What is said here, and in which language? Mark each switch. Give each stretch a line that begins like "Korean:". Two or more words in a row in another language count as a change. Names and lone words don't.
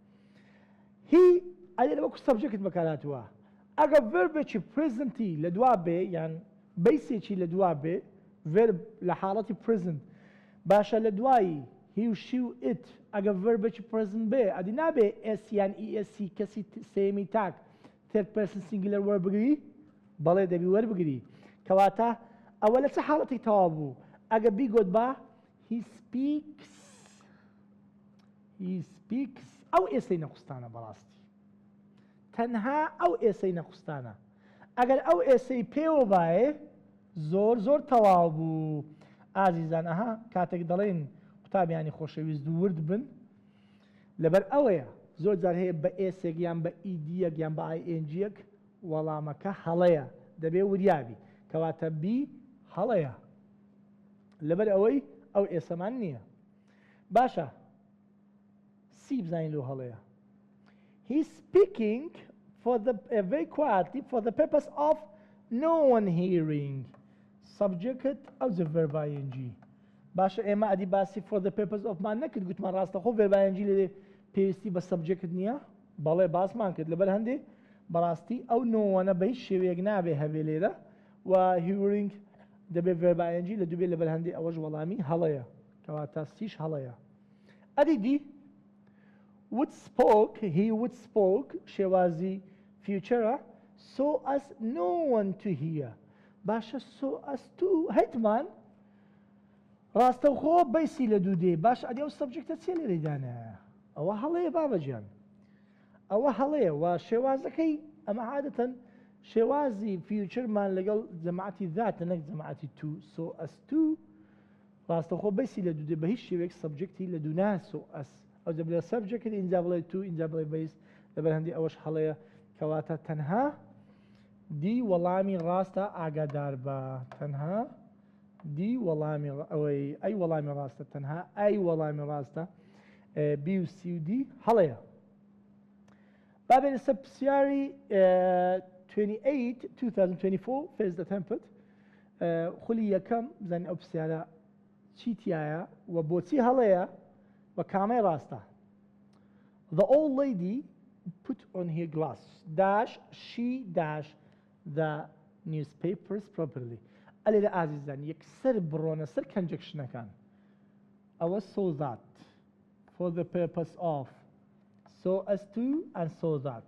Central Kurdish: هی ئەلێ وەکو سەبجەکت بەکارهاتووە ئەگەر ڤێربێکی پرزنتی لە دوا بێ یان بەیسێکی لە دوا بێ ڤێرب لە حاڵەتی پرزنت باشە لە دوایی هی و شی و ئیت ئەگەر ڤێربێکی پرزنت بێ ئەدی نابێ ئێس یان ئیئێسی کەسی سێمی تاک
English: third person singular
Central Kurdish: وەربگری بەڵێ دەبی وەربگری کەواتە ئەوە لە چه حاڵەتی تەواو بوو ئەگەر بیگۆت بە he speaks ئەو ئێسەی نەخستانە بەڕاستی تەنها ئەو ئێسەی نەخستانە ئەگەر ئەو ئێسەی پێوە باێ زۆر زۆر تەواو بوو ئازیزان ئەها کاتێک دەڵێن قوتابیانی خۆشەویست ورد بن لەبەر ئەوەیە زۆر جار هەیە بە ئێسێک یان بە ئیدیەک یان بە ئایئێنجیەک وەڵامەکە هەڵەیە دەبێ وریابی کەواتە بی هەڵەیە لەبەر ئەوەی ئەو ئێسەمان نییە باشە سی بزانین لەو هەڵەیە
English: he's speaking for the very quietly for the purpose of no one hearing subject of the verb ing
Central Kurdish: باشە ئێمە ئەدی باسی
English: for the purpose of
Central Kurdish: مان نەکرد گوتمان ڕاستەخۆ
English: verb ing
Central Kurdish: لێ پێویستی بە سەبجەکت نییە بەڵێ باسمان کرد لەبەر هەندێ بەڕاستی ئەو نۆوەنە بە هیچ شێوەیەک نابێ هەبێ لێرە و هیورینگ دەبێت
English: verb ing
Central Kurdish: لە دووبێت لەبەر هەندێ ئەوەش وەڵامی هەڵەیە کەواتە سیش هەڵەیە ئەدی دی
English: would spoke he would spoke
Central Kurdish: شێوازی future
English: so as no one to hear
Central Kurdish: باشە
English: so as to
Central Kurdish: هەیتمان ڕاستەوخۆ بەیسی لە دوو دێ باش ئەدی ئەو سەبجەکتە چێ لێرەدانە ئەوە هەڵەیە بابەجیان ئەوە هەڵەیە و شێوازەکەی ئەمە عادەتەن شێوازی فیوچرمان لەگەڵ جەماعەتی ذاتە نەک جەماعەتی تو
English: so as to
Central Kurdish: ڕاستەوخۆ بەیسی لە دوو دێ بە هیچ شێوەیەک سەبجەکتی لە دوو نا
English: so as
Central Kurdish: ئەو دەبێت سەبجەکت ئینجا بڵێ تو ئینجا بڵێ بەیس لەبەر هەندی ئەوەش هەڵەیە کەواتە تەنها دی وەڵامی ڕاستە ئاگادار بە تەنها دی وەڵامی ئەوەی ئەی وەڵامی ڕاستە تەنها ئەی وەڵامی ڕاستە بی و سی و دی هەڵەیە بابێنە سەر پرسیاری 28 2024
English: first attempt
Central Kurdish: خولی یەکەم بزانین ئەو پرسیارە چی تایە و بۆچی هەڵەیە و کامەی ڕاستە
English: The old lady put on her glass dash she dash the newspapers properly
Central Kurdish: ئەلێرە ئازیزان یەکسەر بڕۆنە سەر کەنجەکشنەکان ئەوە
English: so that for the purpose of so as to and so that